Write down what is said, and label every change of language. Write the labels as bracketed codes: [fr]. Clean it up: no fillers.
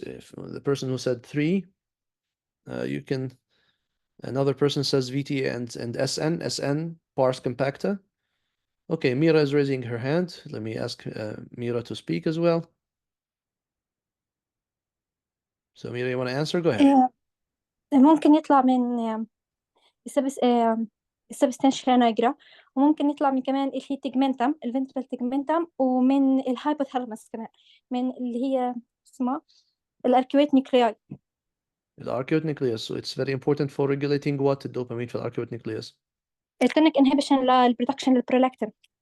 [en] If the person who said 3, you can. Another person says VT and SN, pars compacta. Okay, Mira is raising her hand. Let me ask Mira to speak as well. So Mira, you want to answer? Go ahead. [ar] ممكن يطلع من السبستانشيا نيجرا، وممكن يطلع من كمان اللي هي تيجمنتم، الفنترال تيجمنتم، ومن الهايبوثالاموس كمان، من اللي هي اسمها الاركيويت نيوكلياي. [en] الاركيوت nucleus. So it's very important for regulating what? [ar] الدوبامين في الاركيوت nucleus. التونيك انهبيشن للبرودكشن للبرولاكتين.